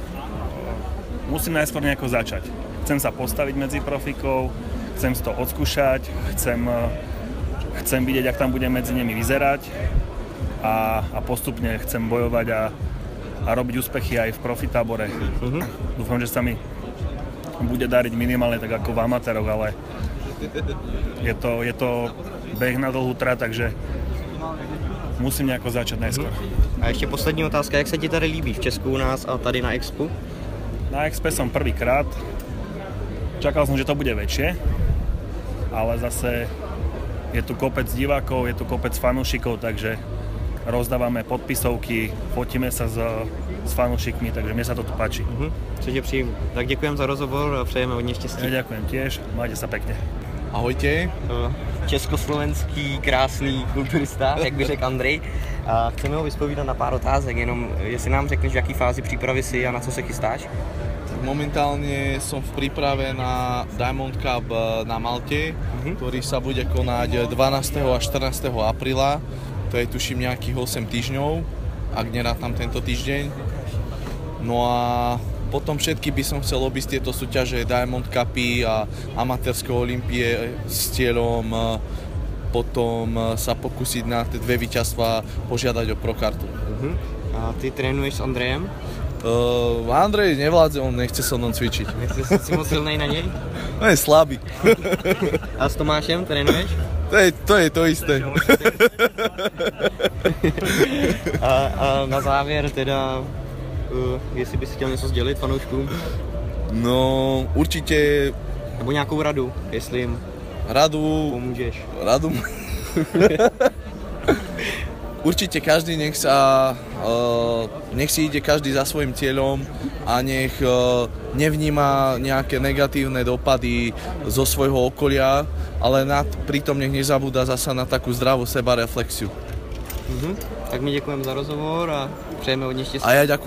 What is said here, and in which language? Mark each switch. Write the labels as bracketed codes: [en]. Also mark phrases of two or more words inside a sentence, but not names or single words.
[sk] Musím najskôr nejako začať. Chcem sa postaviť medzi profikov, chcem si to odskúšať, chcem vidieť, jak tam budem medzi nimi vyzerať a postupne chcem bojovať a robiť úspechy aj v profitábore. Dúfam, že sa mi bude dariť minimálne tak ako v amatéroch, ale je to beh na dlhú trať, takže musím nejako začať najskôr. [cs] A ještě poslední otázka, jak se ti tady líbí v Česku u nás a tady na Expu? [sk] Na Expe som prvýkrát, čakal som, že to bude väčšie, ale zase je tu kopec divákov, je tu kopec fanúšikov, takže rozdávame podpisovky, fotíme sa s fanúšikmi, takže mne sa to tu páči. [cs] Což je příjemné. Tak děkujem za rozhovor a přejeme hodně štěstí. [sk] Ja ďakujem tiež, majte sa pekne. Ahojte. [cs] Československý krásný kulturista, jak by řekl Andrej. A chceme ho vyspovídat na pár otázek, jenom jestli nám řekneš, v jaký fázi přípravy si a na co se chystáš? [sk] Momentálne som v príprave na Diamond Cup na Malte, ktorý sa bude konať 12. a 14. apríla. To je tuším nejakých 8 týždňov, ak nerátam tento týždeň. No a potom všetky by som chcel obísť tieto súťaže Diamond Cupy a amatérske olympie s cieľom potom sa pokúsiť na tie dve víťazstvá požiadať o prokartu. [cs] A ty trénuješ s Andrejem? [sk] Andrej nevládze, on nechce so mnou cvičiť. [cs] Nechce si moc silnej na nej? [sk] On je slabý. [cs] A s Tomášem trénuješ? [sk] To je to isté. [cs] A na závěr teda, jestli bys chtěl něco sdělit fanouškům? [sk] No, určite... [cs] Nebo nějakou radu, jestli jim radu pomůžeš. [sk] Radu... určite každý nech si ide každý za svojím cieľom a nech nevníma nejaké negatívne dopady zo svojho okolia, ale pritom nech nezabúda zasa na takú zdravú sebareflexiu. [cs] Tak [sk] my ďakujem [cs] za rozhovor a přejeme hodně štěstí.